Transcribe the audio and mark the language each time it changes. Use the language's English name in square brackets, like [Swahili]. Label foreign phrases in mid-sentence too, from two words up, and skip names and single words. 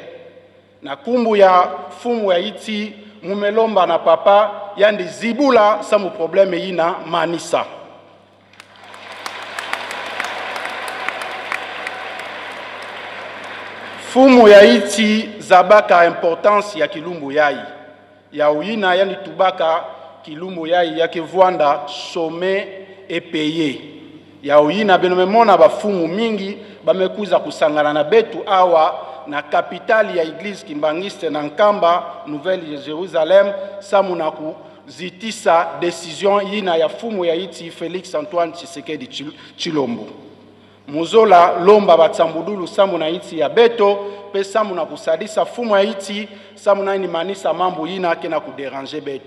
[Kituba (Democratic Republic of Congo)] Na kumbu ya fumu ya iti mumelomba na papa yandi zibula samu probleme ina manisa. Fumu ya iti zabaka importance ya kilumbu yai. Ya uina yandi tubaka kilumbu yai yake vuanda [French] some et paye. [Kituba (Democratic Republic of Congo)] Ya uina benomemona ba fumu mingi bamekuza kusangana na Betu awa na kapitali ya Église Kimbangiste na Nkamba Nouvelle Jérusalem samu na kuzitisa décision yina ya fumu ya iti Félix Antoine Tshisekedi Tshilombo. Muzola lomba batsambudulu samu na iti ya Beto pe samu na kusadisa fumu ya iti samu na inimanisa mambo yina kena kudéranger Beto.